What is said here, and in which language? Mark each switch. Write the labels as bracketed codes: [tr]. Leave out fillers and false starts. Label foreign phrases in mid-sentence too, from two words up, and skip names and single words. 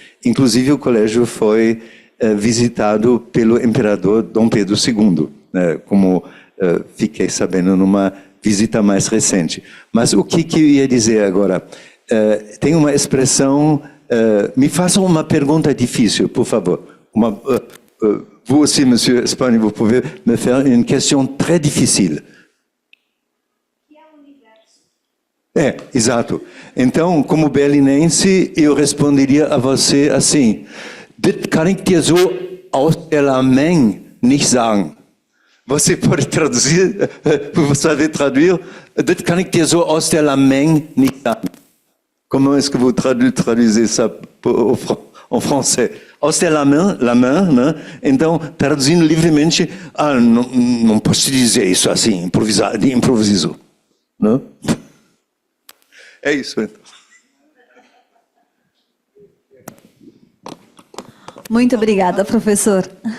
[pt] Inclusive, o colégio foi visitado pelo imperador Dom Pedro II, como fiquei sabendo numa visita mais recente. Mas o que eu ia dizer agora? Tem uma expressão... me façam uma pergunta difícil, por favor. [fr] Vous aussi, monsieur Espagne, vous pouvez me faire une question très difficile. [pt] Exato. Então, como berlinense, eu responderia a você assim: [de] das kann ich dir so aus der Lameng nicht sagen. [pt] Você pode traduzir, você traduzir, [de] das kann ich dir so aus der Lameng nicht sagen. [fr] Comment est-ce que vous traduisez ça en français? [de] Aus der Lameng, [pt] né? Então, traduzindo livremente, não posso dizer isso assim, improviso. Né? É isso, então. Muito obrigada, professor.